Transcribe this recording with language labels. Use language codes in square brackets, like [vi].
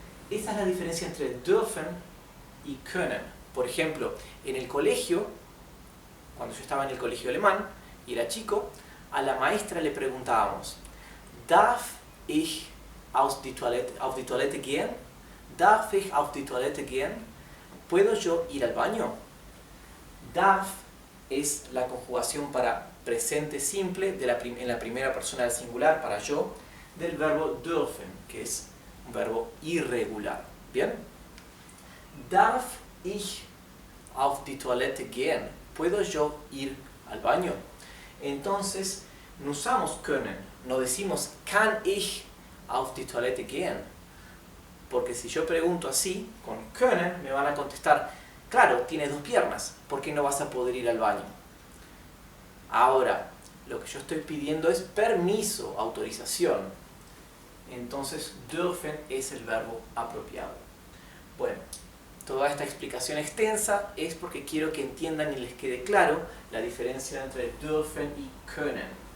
[es] Esa es la diferencia entre dürfen y können. Por ejemplo, en el colegio, cuando yo estaba en el colegio alemán y era chico, a la maestra le preguntábamos, [de] ¿Darf ich auf die Toilette gehen? ¿Darf ich auf die Toilette gehen? [es] ¿Puedo yo ir al baño? Darf es la conjugación para presente simple en la primera persona del singular, para yo, del verbo dürfen, que es un verbo irregular. ¿Bien? [de] Darf ich auf die Toilette gehen? [es] ¿Puedo yo ir al baño? Entonces, no usamos können, no decimos [de] kann ich auf die Toilette gehen? [es] Porque si yo pregunto así, con können, me van a contestar, claro, tienes dos piernas, ¿por qué no vas a poder ir al baño? Ahora, lo que yo estoy pidiendo es permiso, autorización. Entonces, dürfen es el verbo apropiado. Bueno, toda esta explicación extensa es porque quiero que entiendan y les quede claro la diferencia entre dürfen y können.